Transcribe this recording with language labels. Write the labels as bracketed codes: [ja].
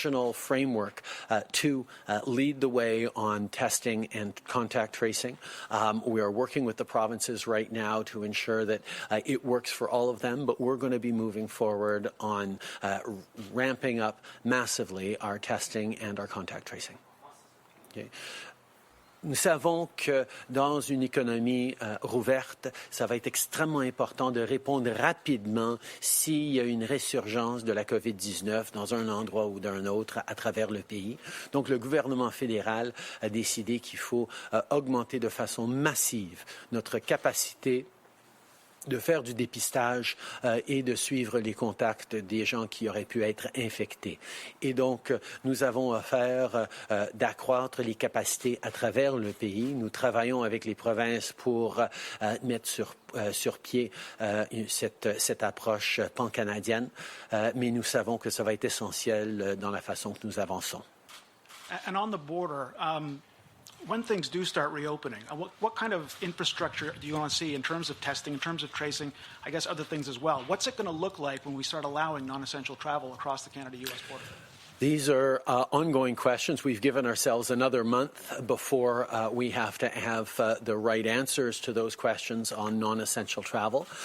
[en] national framework to lead the way on testing and contact tracing. We are working with the provinces right now to ensure that it works for all of them, but we're going to be moving forward on ramping up massively our testing and our contact tracing. Okay. [fr] Nous savons que dans une économie rouverte, ça va être extrêmement important de répondre rapidement s'il y a une résurgence de la COVID-19 dans un endroit ou d'un autre à travers le pays. Donc, le gouvernement fédéral a décidé qu'il faut augmenter de façon massive notre capacité de faire du dépistage et de suivre les contacts des gens qui auraient pu être infectés. Et donc, nous avons affaire d'accroître les capacités à travers le pays. Nous travaillons avec les provinces pour mettre sur pied cette approche pan-canadienne, mais nous savons que ça va être essentiel dans la façon que nous avançons. [en] And on the border, when things do start reopening, what kind of infrastructure do you want to see in terms of testing, in terms of tracing, I guess other things as well? What's it going to look like when we start allowing non-essential travel across the Canada-U.S. border? These are ongoing questions. We've given ourselves another month before we have to have the right answers to those questions on non-essential travel.